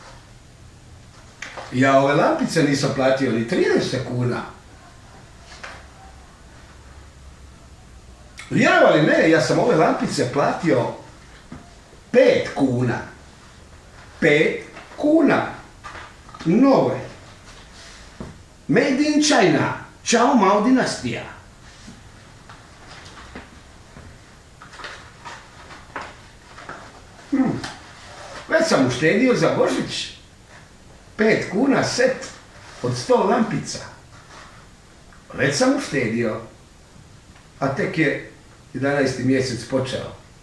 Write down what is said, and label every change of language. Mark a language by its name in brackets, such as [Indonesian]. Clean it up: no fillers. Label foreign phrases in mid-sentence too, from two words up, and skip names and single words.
[Croatian] Ja ove lampice nisam platio ni 30 kuna. Vjerovali ne, ja sam ove lampice platio 5 kuna. 5 kuna. Nove. [English] Made in China. [Croatian] Čao Mao dinastija. Već sam uštedio za Božić. 5 kuna set od 100 lampica. Već sam uštedio. A tek je 11. mjesec počeo.